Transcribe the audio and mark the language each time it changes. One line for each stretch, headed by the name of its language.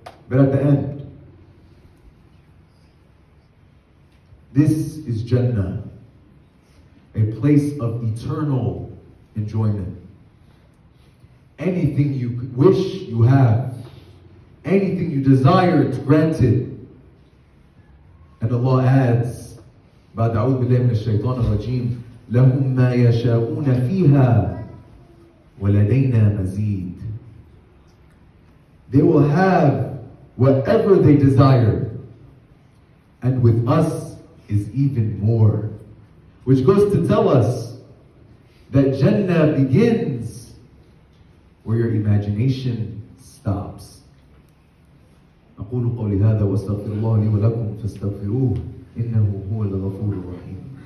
English: But at the end, this is Jannah, a place of eternal enjoyment. Anything you could wish, you have. Anything you desire, it's granted. And Allah adds,
Arabic: بعد أعوذ بالله من الشيطان الرجيم, لهم ما يشاءون فيها وَلَدَيْنَا مَزِيدٌ.
English: They will have whatever they desire, and with us is even more. Which goes to tell us that Jannah begins where your imagination stops.
Arabic: أقول قولي هذا وأستغفر الله لي ولكم فاستغفروه إنه هو الغفور الرحيم.